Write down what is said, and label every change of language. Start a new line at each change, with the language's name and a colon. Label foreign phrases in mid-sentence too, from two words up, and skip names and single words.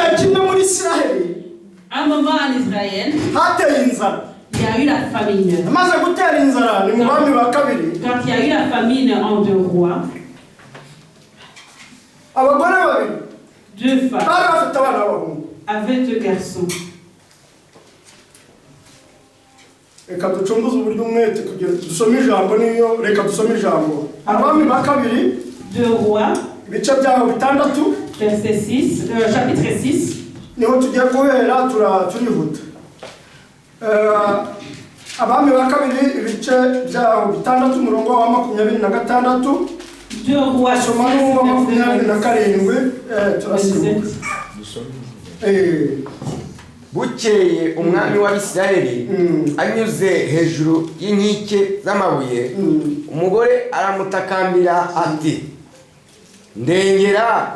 French: À un moment en Israël, il y a eu la famine. Quand il y a eu la famine en 2 rois, 2 femmes avaient 2 garçons.
Kinyarwanda: Reka ducunguze uburyo umwete kugira dusome ijambo niyo reka dusome ijambo Abami ba kabiri
French: 2 rois
Kinyarwanda: ibice byaho bitandatu
French: verset 6 chapitre 6
Kinyarwanda: niho tugiye guhera turihuta Abami ba kabiri ibice byaho bitandatu umurongo wa 26
French: 2 rois
Kinyarwanda: soma n'uwa 27 turasibuka Bukeye umwami w'Abisirayeli anyuze hejuru y'inkike z'amabuye umugore aramutakambira ati ndengera